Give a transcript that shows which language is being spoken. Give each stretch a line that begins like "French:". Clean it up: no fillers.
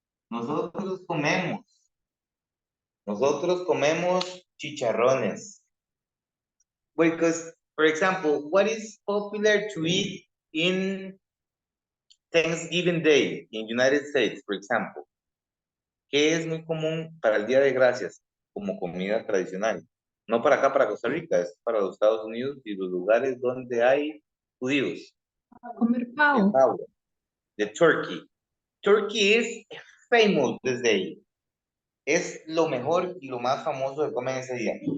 Spanish: Nosotros comemos. Nosotros comemos chicharrones.
English: Because, for example, what is popular to eat in Thanksgiving Day in United States, for example?
Spanish: ¿Qué es muy común para el Día de Gracias como comida tradicional? No para acá, para Costa Rica, es para los Estados Unidos y los lugares donde hay judíos. Comer El pavo.
English: pavo, the turkey. Turkey is famous this day.
Spanish: Es lo mejor y lo más famoso que comen ese día.